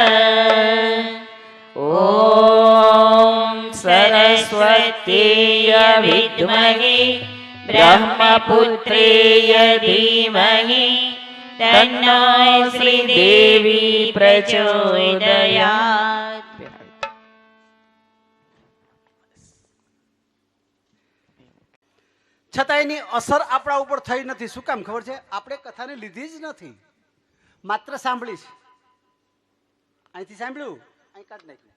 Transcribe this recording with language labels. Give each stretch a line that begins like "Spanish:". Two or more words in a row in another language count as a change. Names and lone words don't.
Sanskrit: ॐ सरस्वतीय विद्महे ब्रह्मपुत्रेय धीमहि तन्नो श्रीदेवी प्रचोदयात्.
Gujarati: છતાં એની અસર આપણા ઉપર થઈ નથી. શું કામ ખબર છે? આપણે કથાને લીધી જ નથી, માત્ર સાંભળી છે. અહીંથી સાંભળ્યું, અહીં કાઢ નાખ્યું.